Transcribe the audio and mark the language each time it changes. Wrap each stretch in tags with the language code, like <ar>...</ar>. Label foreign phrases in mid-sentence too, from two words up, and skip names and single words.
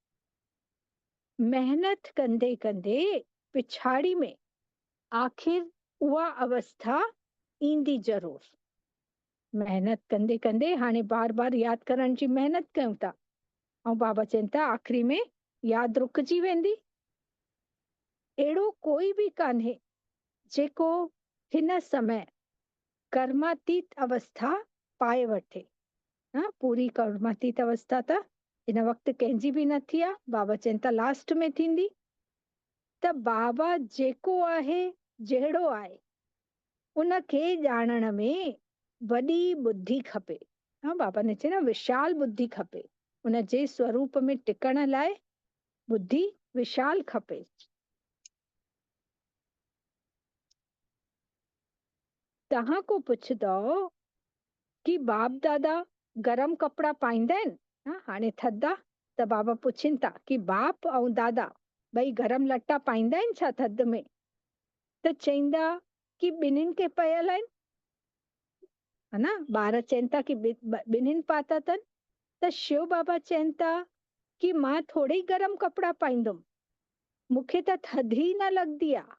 <sd>मेहनत कंदे कंदे पिछाड़ी में आखिर उहा अवस्था ईंदी ज़रूर। मेहनत कंदे कंदे हाणे बार बार यादि करण जी मेहनत कयूं था ऐं बाबा चवनि था आख़िरी में यादि रुकिजी वेंदी। अहिड़ो कोई बि कान्हे जेको हिन समय कर्मातीत अवस्था पाए वठे। पूरी कर्मातीत अवस्था त हिन वक़्तु कंहिंजी बि न थी आहे। बाबा चवनि था लास्ट में थींदी। त बाबा जेको आहे जहिड़ो आहे उन खे ॼाणण में वॾी बुद्धि खपे। हाँ, बाबा ने चयो न विशाल बुद्धि खपे, उन जे स्वरूप में टिकण लाइ बुद्धि विशाल खपे। तव्हां को पुछंदो कि बाप दादा गरम कपड़ा पाईंदा आहिनि? हाणे थधि आहे त बाबा पुछनि था कि बाप ऐं दादा ॿई गरम लटा पाईंदा आहिनि छा थधि में? त चईंदा कि ॿिन्हिनि खे पयल आहिनि, है न। ॿार चवनि था कि ॿिन्हिनि पाता अथनि। त शिव बाबा चवनि था कि मां थोड़ी गरम कपड़ा पाईंदुमि, मूंखे त थधि ई न लॻंदी आहे।</sd>